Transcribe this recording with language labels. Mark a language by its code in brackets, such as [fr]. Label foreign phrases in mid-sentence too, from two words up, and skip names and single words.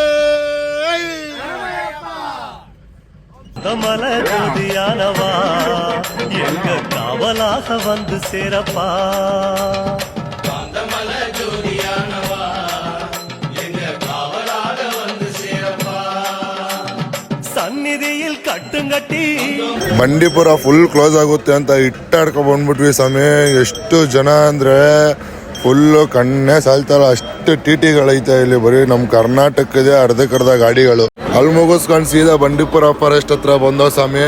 [ta] கமல ஜோதியானவா எங்க காவலாக வந்து சேரப்பா. கமல ஜோதியானவா எங்க காவலாக வந்து சேரப்பா. [kn] ಸನ್ನಿಧಿಯಲ್ಲಿ ಕಟ್ಟುಗಟ್ಟಿ ಬಂಡೀಪುರ [en] full close [kn] ಆಗುತ್ತೆ ಅಂತ ಇಟ್ಟಾಡ್ಕೊ ಬಂದ್ಬಿಟ್ವಿ ಸ್ವಾಮಿ. ಎಷ್ಟು ಜನ ಅಂದರೆ ಫುಲ್ಲು ಕಣ್ಣೇ ಸಾಲ್ತಲ್ಲ, ಅಷ್ಟು ಟಿಟಿಗಳೈತೆ ಇಲ್ಲಿ. ಬರೀ ನಮ್ಮ ಕರ್ನಾಟಕದೇ ಅರ್ಧಕ್ಕರ್ಧ ಗಾಡಿಗಳು. ಅಲ್ಲಿ ಮುಗಿಸ್ಕೊಂಡು ಸೀದಾ ಬಂಡೀಪುರ ಫಾರೆಸ್ಟ್ ಹತ್ರ ಬಂದೋ ಸ್ವಾಮಿ.